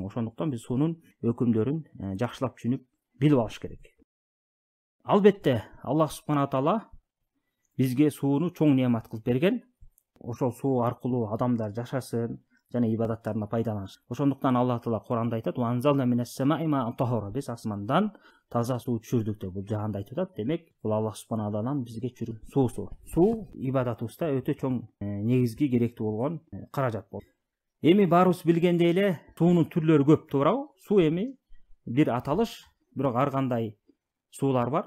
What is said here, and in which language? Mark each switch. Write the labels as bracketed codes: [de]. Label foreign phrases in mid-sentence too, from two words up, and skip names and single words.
[ky] Ошондуктан биз суунун өкүмдөрүн жакшылап түшүнүп билип алыш керек. Албетте Аллах [ar] سبحانه تعالى [ky] бизге сууну чоң неамат кылып берген. Ошол суу аркылуу адамдар жашасын жана ибадаттарына пайдаланышсын. Ошондуктан Алла Таала Куранда айтат: [ar] "وأنزلنا من السماء ماء طهورا", [ky] биз асмандан таза суу түшүрдүк деп бул жаанда айтып атат. Демек, бул Аллах субхана тааланын бизге түшүргөн суусу. Суу ибадатыбызда өтө чоң негизги керектүү болгон каражат болот. Эми баарыбыз билгендей эле суунун түрлөрү көп, туурабы? Суу эми бир аталыш, бирок ар кандай суулар бар.